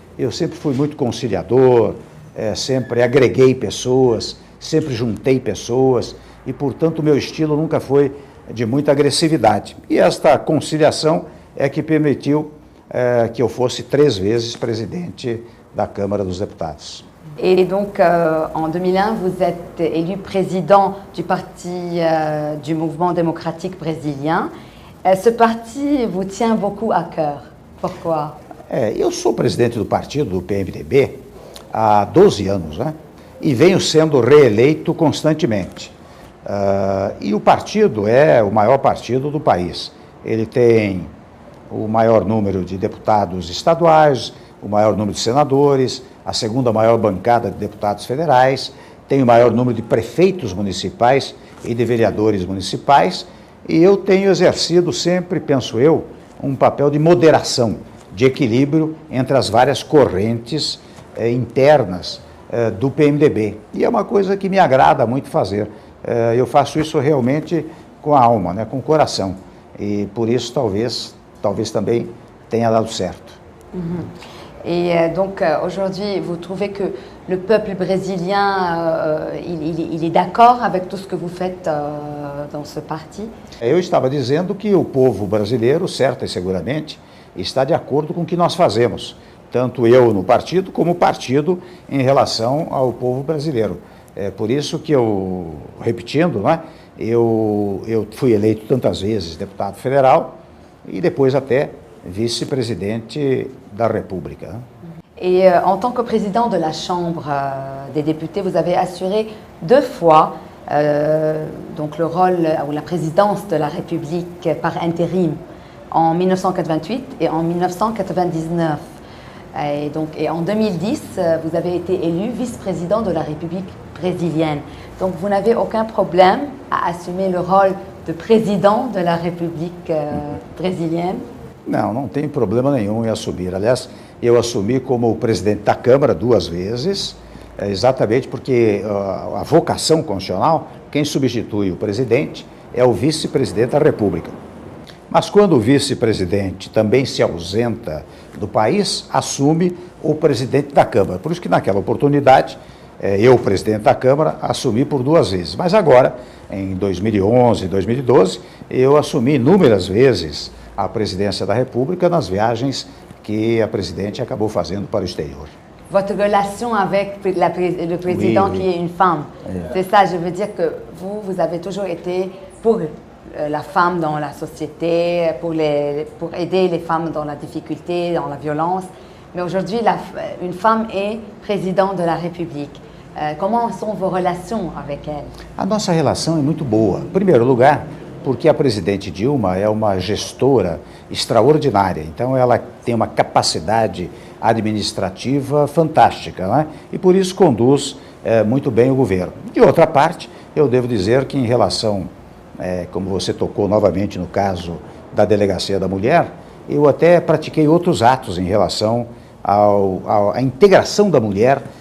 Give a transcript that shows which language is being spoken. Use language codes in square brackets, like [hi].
[pt] Eu sempre fui muito conciliador, sempre agreguei pessoas, sempre juntei pessoas e, portanto, o meu estilo nunca foi de muita agressividade. E esta conciliação é que permitiu que eu fosse 3 vezes presidente da Câmara dos Deputados. [fr] Et donc, en 2001, vous êtes élu président du parti du Mouvement démocratique brésilien. Ce parti vous tient beaucoup à cœur. Pourquoi? [pt] Eu sou presidente do partido, do PMDB, há 12 anos, né? E venho sendo reeleito constantemente. E o partido é o maior partido do país. Ele tem o maior número de deputados estaduais, o maior número de senadores, a segunda maior bancada de deputados federais, tem o maior número de prefeitos municipais e de vereadores municipais, e eu tenho exercido sempre, penso eu, um papel de moderação, de equilíbrio entre as várias correntes internas do PMDB. E é uma coisa que me agrada muito fazer. Eu faço isso realmente com a alma, né, com o coração, e por isso talvez também tenha dado certo. [fr] Et donc aujourd'hui, vous trouvez que le peuple brésilien, il est d'accord avec tout ce que vous faites dans ce parti? [pt] Eu estava dizendo que o povo brasileiro, certa e seguramente, está de acordo com o que nós fazemos, tanto eu no partido como o partido em relação ao povo brasileiro. É por isso que eu, repetindo, né, eu fui eleito tantas vezes deputado federal e depois até vice-presidente da República. [fr] Et en tant que président de la Chambre des députés, vous avez assuré 2 fois donc le rôle ou la présidence de la République par intérim en 1988 et en 1999. Et en 2010, vous avez été élu vice-président de la République brésilienne. Donc vous n'avez aucun problème à assumer le rôle de président de la République brésilienne? [pt] Não tem problema nenhum em assumir. Aliás, eu assumi como presidente da Câmara 2 vezes, exatamente porque a vocação constitucional, quem substitui o presidente é o vice-presidente da República. Mas quando o vice-presidente também se ausenta do país, assume o presidente da Câmara. Por isso que naquela oportunidade, eu, presidente da Câmara, assumi por 2 vezes. Mas agora, em 2011 e 2012, eu assumi inúmeras vezes a presidência da República nas viagens que a presidente acabou fazendo para o exterior. [fr] Votre relation avec le président qui est une femme, c'est ça, je veux dire que vous avez toujours été pour la femme dans la société, pour aider les femmes dans la difficulté, dans la violence. Mais aujourd'hui, une femme est présidente de la République. Comment sont vos relations avec elle? [pt] A nossa relação é muito boa. Em primeiro lugar, porque a presidente Dilma é uma gestora extraordinária, então ela tem uma capacidade administrativa fantástica, né? E por isso conduz muito bem o governo. De outra parte, eu devo dizer que em relação, como você tocou novamente no caso da Delegacia da Mulher, eu até pratiquei outros atos em relação à integração da mulher